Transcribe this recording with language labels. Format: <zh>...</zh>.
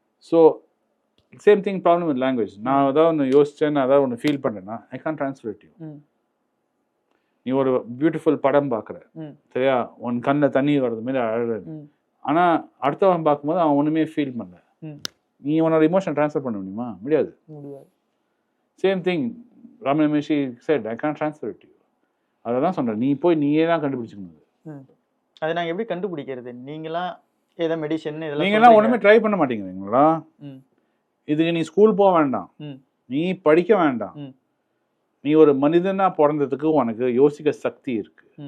<en>So same thing problem with language.</en> <ta>நான் ஏதாவது ஒன்று யோசிச்சேன், நான் ஏதாவது ஒன்று ஃபீல் பண்ணேன்னா</ta> <en>I can translate you.</en> <ta>நீ ஒரு பியூட்டிஃபுல் படம் பார்க்குற, சரியா? உன் கண்ணில் தண்ணி வர்றது மாதிரி அழகு, ஆனால் அடுத்தவன் பார்க்கும்போது அவன் ஒன்றுமே ஃபீல் பண்ணல, நீ உன்னோட இமோஷன் ட்ரான்ஸ்ஃபர் பண்ண முடியுமா? முடியாது.</ta> <en>Same thing Ramana Maharishi said, I can't translate you.</en> <ta>அதை தான் சொல்கிறேன், நீ போய் நீயே தான் கண்டுபிடிச்சிக்கணும். அதை நாங்கள் எப்படி கண்டுபிடிக்கிறது? நீங்களாம் ஏதோ மெடிசன் நீங்களாம் ஒன்றுமே ட்ரை பண்ண மாட்டேங்கிறீங்களா? இதுக்கு நீ ஸ்கூல் போக வேண்டாம், நீ படிக்க வேண்டாம், நீ ஒரு மனிதனா பிறந்ததுக்கு உனக்கு யோசிக்க சக்தி இருக்கு.</ta>